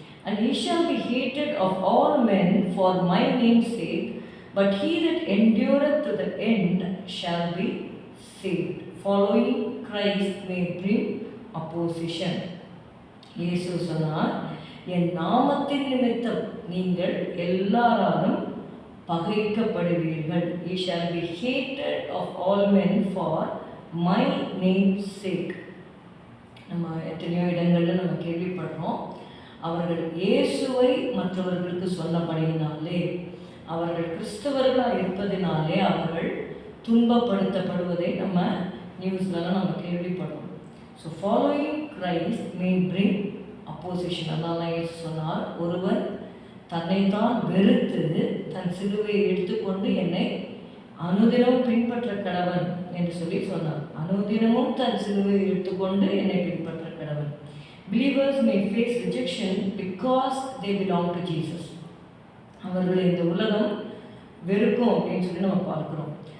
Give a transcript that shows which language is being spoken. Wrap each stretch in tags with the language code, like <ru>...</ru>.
<en>And he shall be hated of all men for my name's sake, but he that endureth to the end shall be saved. Following Christ may bring opposition.</en> <ta>இயேசு சொன்னார், என் நாமத்தின் நிமித்தம் நீங்கள் எல்லாராலும் பகைக்கப்படுவீர்கள்.</ta> <en>Ye shall be hated of all men for my name's sake.</en> <ta>நம்ம எத்தனையோ இடங்களில் நம்ம கேள்விப்படுறோம், அவர்கள் இயேசுவை மற்றவர்களுக்கு சொன்னபடியினாலே, அவர்கள் கிறிஸ்தவர்களாக இருப்பதினாலே அவர்கள் துன்பப்படுத்தப்படுவதை நம்ம நியூஸ்லலாம் நம்ம கேள்விப்படுறோம்.</ta> <en>So following Christ may bring opposition.</en> <ta>அதனால இயேசு சொன்னார், ஒருவன் தன்னைத்தான் வெறுத்து தன் சிலுவையை எடுத்துக்கொண்டு என்னை அனுதினமும் பின்பற்ற கடவன் என்று சொல்லி சொன்னார். அனுதினமும் தன் சிலுவையை எடுத்துக்கொண்டு என்னை பின்பற்ற கடவன்.</ta> <en>Believers may face rejection because they belong to Jesus.</en> <ta>அவர்களை இந்த உலகம் வெறுக்கும் அப்படின்னு சொல்லி நம்ம பார்க்குறோம்.</ta>